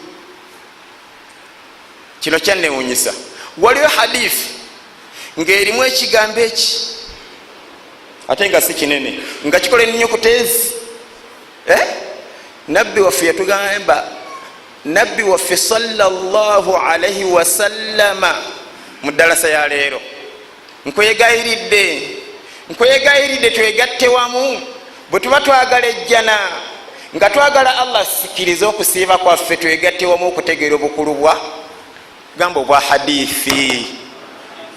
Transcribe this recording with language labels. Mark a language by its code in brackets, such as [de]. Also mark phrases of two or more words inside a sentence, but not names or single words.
[lg] Kino kyannewunyisa. Waliwo hadithi ng'erimu ekigambo eki ate nga si kinene nga kikola ennyukuta ezi. Nabbi waffe yatugamba, Nabbi waffe [ar] صلى الله عليه وسلم [lg] mu ddalasa ya leero, nkwegayiridde twegatte wamu bwe tuba twagala ejjana nga twagala Allah sikiriza okusiiba kwaffe, twegatte wamu okutegeera obukulu bwa gambo bwa hadithi.